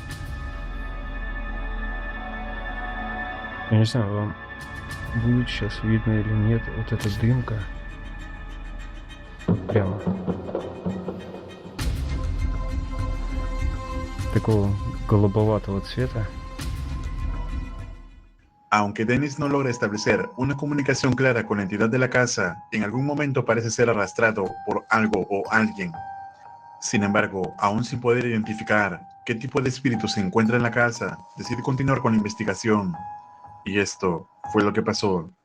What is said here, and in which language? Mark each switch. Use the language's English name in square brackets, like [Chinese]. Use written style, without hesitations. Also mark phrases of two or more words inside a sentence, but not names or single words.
[Russian] Я не знаю, вам будет сейчас видно или нет, вот эта дымка. Вот прямо. Такого голубоватого цвета. [Spanish] Aunque Dennis no logra establecer una comunicación clara con la entidad de la casa, en algún momento parece ser arrastrado por algo o alguien. Sin embargo, aún sin poder identificar qué tipo de espíritu se encuentra en la casa, decide continuar con la investigación. Y esto fue lo que pasó.